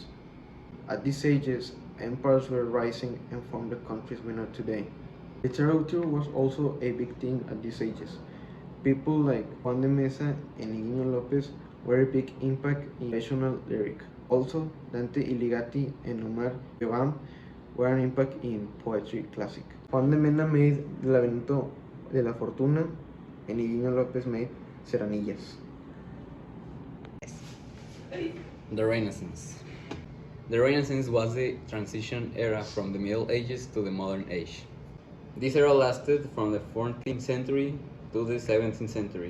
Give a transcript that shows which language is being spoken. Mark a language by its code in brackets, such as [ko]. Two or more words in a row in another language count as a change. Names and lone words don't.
[en] At these ages, empires were rising and formed the countries we know today. Literature was also a big thing at these ages. People like Juan de Mesa and Eugenio Lopez were a big impact in national lyric. Also, Dante Alighieri and Omar Khayyam were an impact in poetry classic. Juan de Mena made El laberinto de la fortuna and Eugenio Lopez made Seranillas. The Renaissance. The Renaissance was the transition era from the Middle Ages to the modern age. This era lasted from the 14th century to the 17th century.